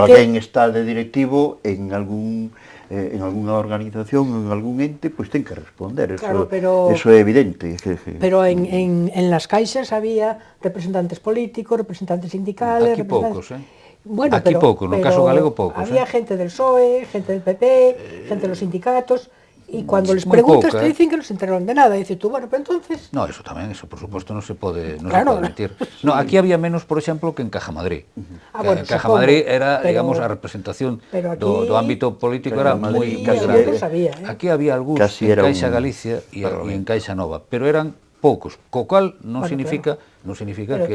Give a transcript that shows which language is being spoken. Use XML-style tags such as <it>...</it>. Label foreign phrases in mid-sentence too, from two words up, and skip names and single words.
<gl>cando alguén está de directivo en algunha organización, en algún ente, pois ten que responder, eso é evidente.</gl> <es>Pero en las caixas había representantes políticos, representantes sindicales...</es> <gl>Aquí poucos,</gl> <es>Bueno,</es> <gl>aquí pouco, no caso galego poucos.</gl> <es>Había gente del PSOE, gente del PP, gente de los sindicatos, y cuando les preguntas te dicen que no se enteraron de nada, y dices tú, bueno, pero entonces... No,</es> <gl>eso tamén, eso por suposto non se pode mentir. No, aquí había menos, por exemplo, que en Caja Madrid.</gl> <es>Bueno,</es> <gl>Caja Madrid era, digamos, a representación do ámbito político era moi grande. Aquí había algúns en Caixa Galicia e en Caixa Nova, pero eran poucos, co cual non significa que...</gl>